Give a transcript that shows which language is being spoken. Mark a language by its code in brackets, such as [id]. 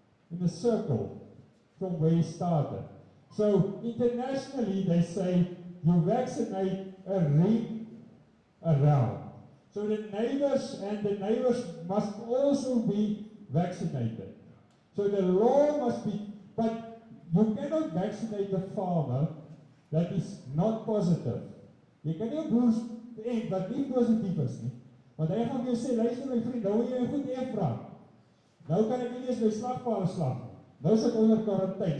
[en] In a circle from where it started. So internationally they say you vaccinate a ring around. So the neighbors must also be vaccinated. So the law must be, but you cannot vaccinate a farmer that is not positive. [af] Jy kan nie 'n boer en wat nie positief is nie. Want hy gaan vir jou sê, luister my vriend, nou wil jy 'n goed vra. Nou kan ek nie eens my slagpaal slag. Nou sit onder kwarantyne.